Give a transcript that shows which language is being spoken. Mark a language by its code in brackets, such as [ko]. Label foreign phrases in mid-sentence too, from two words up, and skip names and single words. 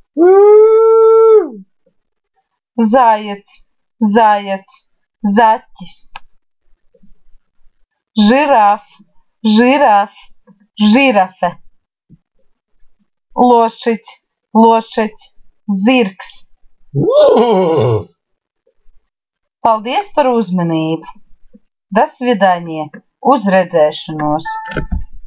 [ru] Заяц, заяц, zaķis. Жираф, жираф, žirafe. Лошадь, лошадь, [lv] zirgs. Paldies par uzmanību! [ru] До свидания! [lv] Uz redzēšanos!